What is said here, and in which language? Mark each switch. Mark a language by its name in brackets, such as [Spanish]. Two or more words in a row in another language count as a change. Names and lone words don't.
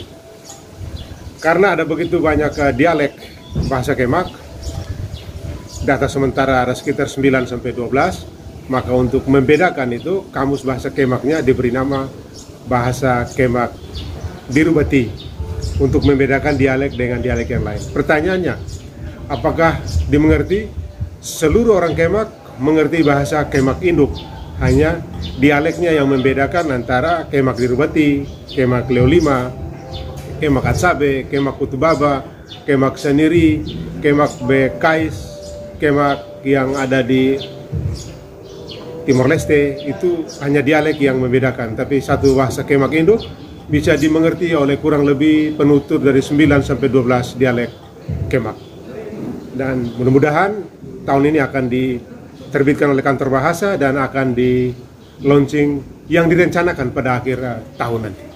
[Indonesian] Karena ada begitu banyak dialek bahasa Kemak, data sementara ada sekitar 9 sampai 12, maka untuk membedakan itu, kamus bahasa Kemaknya diberi nama Bahasa Kemak Dirubati untuk membedakan dialek dengan dialek yang lain. Pertanyaannya, apakah dimengerti? Seluruh orang Kemak mengerti bahasa Kemak Induk, hanya dialeknya yang membedakan antara Kemak Dirubati, Kemak Leolima, Kemak Atsabe, Kemak Kutubaba, Kemak Saniri, Kemak Bekais, Kemak yang ada di Timor Leste, itu hanya dialek yang membedakan. Tapi satu bahasa Kemak Induk bisa dimengerti oleh kurang lebih penutur dari 9 sampai 12 dialek Kemak. Dan mudah-mudahan tahun ini akan diterbitkan oleh Kantor Bahasa dan akan di launching yang direncanakan pada akhir tahun nanti.